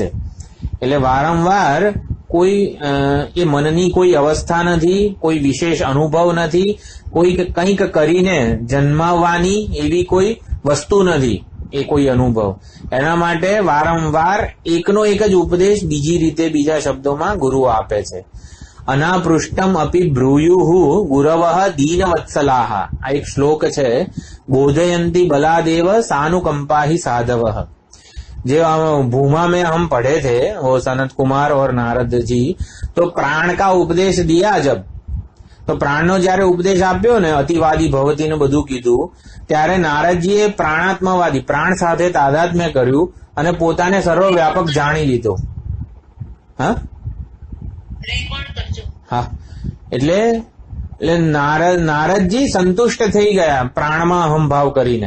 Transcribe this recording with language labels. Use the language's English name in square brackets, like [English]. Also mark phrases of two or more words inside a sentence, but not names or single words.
[Gujarati] એટલે વારંવાર કોઈ એ મનની કોઈ અવસ્થા નથી, કોઈ વિશેષ અનુભવ નથી, કંઈક કરીને જન્માવવાની એવી કોઈ વસ્તુ નથી એ કોઈ અનુભવ. એના માટે વારંવાર એકનો એક જ ઉપદેશ બીજી રીતે, બીજા શબ્દોમાં ગુરુ આપે છે. [Sanskrit] અનાપૃષ્ટમ અપી બ્રૂયુઃ ગુરવઃ દીનવત્સલાઃ, [Gujarati] આ એક શ્લોક છે. [Sanskrit] બોધયંતી બલાદેવ सानुकंपा ही साधवः. [Hindi] जो भूमा में हम पढ़े थे वो सनत कुमार और नारद जी, तो प्राण का उपदेश दिया जब, तो [Gujarati] प्राणનો જ્યારે ઉપદેશ આપ્યો ને, [Sanskrit] અતિવાદી ભવતી [Gujarati] ને બધું કીધું, ત્યારે નારદજીએ પ્રાણાત્મવાદી, પ્રાણ સાથે તાદાત્મ્ય કર્યું અને પોતાને સર્વવ્યાપક જાણી લીધો. હા હા, એટલે નારદજી સંતુષ્ટ થઈ ગયા પ્રાણમાં અહંભાવ કરીને.